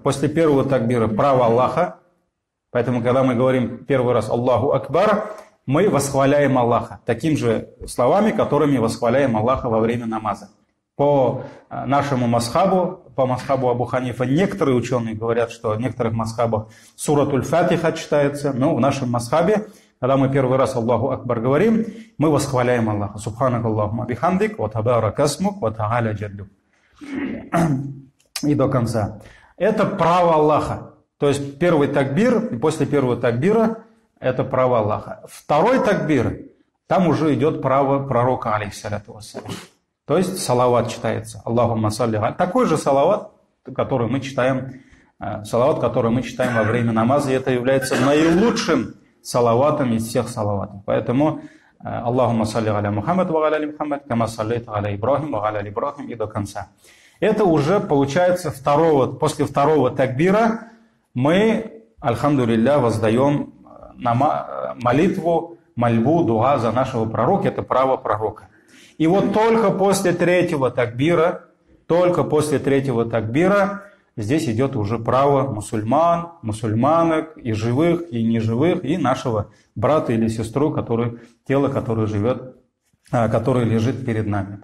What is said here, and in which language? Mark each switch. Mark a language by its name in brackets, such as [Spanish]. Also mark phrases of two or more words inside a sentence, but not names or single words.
[Russian] После первого такбира право Аллаха. Поэтому, когда мы говорим первый раз [Arabic] الله أكبر, [Russian] мы восхваляем Аллаха такими же словами, которыми восхваляем Аллаха во время намаза. По нашему масхабу, по масхабу Абу Ханифа, некоторые ученые говорят, что в некоторых масхабах суратуль Фатиха читается, но в нашем масхабе, когда мы первый раз [Arabic] الله أكبر [Russian] говорим, мы восхваляем Аллаха. [Arabic] سبحانك اللهم بحمدك، وتبارك اسمك، وتعالى جدك. [Russian] И до конца. Это право Аллаха. То есть первый такбир, и после первого такбира это право Аллаха. Второй такбир, там уже идет право пророка, [Arabic] عليه الصلاة والسلام. [Russian] То есть салават читается. [Arabic] اللهم صل عليه. [Russian] Такой же салават, который мы читаем во время намаза. И это является наилучшим салаватом из всех салаватов. [Arabic] Поэтому اللهم صل على محمد وعلى محمد، كما صليت على إبراهيم وعلى إبراهيم, [Russian] и до конца. Это уже получается после второго такбира мы, альхамдулилля, воздаем мольбу, дуа за нашего пророка. Это право пророка. И вот только после третьего такбира, здесь идет уже право мусульман, мусульманок, и живых, и неживых, и нашего брата или сестру, тело, которое лежит перед нами.